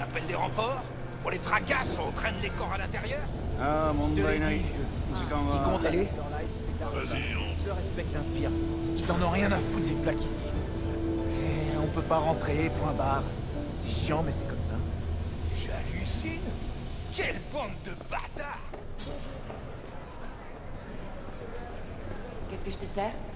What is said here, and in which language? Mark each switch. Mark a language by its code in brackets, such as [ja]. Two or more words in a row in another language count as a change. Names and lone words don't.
[fr] On appelle des renforts? On les fracasse, on traîne les corps à l'intérieur? [ja] ああ、問題ない。時間は。 [fr] Salut. Vas-y, Le respect t'inspire. Ils en ont rien à foutre des plaques ici. Et on peut pas rentrer, point barre. C'est chiant, mais c'est comme ça. J'hallucine. Quelle bande de bâtards! Qu'est-ce que je te sers?